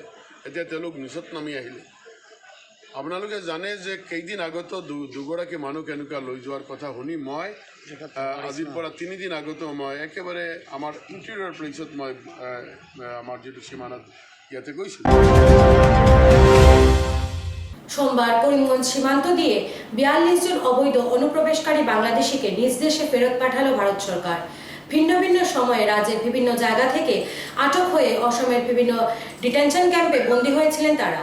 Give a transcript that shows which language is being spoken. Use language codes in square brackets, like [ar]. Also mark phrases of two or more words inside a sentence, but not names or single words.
[as] এতিয়া তেওঁলোক নিচত নামি আহিলে। আপোনালোকে জানে যে কেইদিন আগতো দুগৰাকী মানুহ কেনেকুৱা লৈ যোৱাৰ কথা শুনি মই আজিৰ পৰা 3 দিন আগতো মই একেবাৰে আমাৰ ইণ্টেৰিয়ৰ প্লেচত মই আমাৰ যিটো সীমানাত ইয়াতে গৈছিলোঁ। [bn] সোমবার করিমগঞ্জ সীমান্ত দিয়ে 42 জন অবৈধ অনুপ্রবেশকারী বাংলাদেশিকে নিজ দেশে ফেরত পাঠালো ভারত সরকার। ভিন্ন ভিন্ন সময়ে রাজ্যের বিভিন্ন জায়গা থেকে আটক হয়ে অসমের বিভিন্ন ডিটেনশন ক্যাম্পে বন্দী হয়েছিলেন তারা।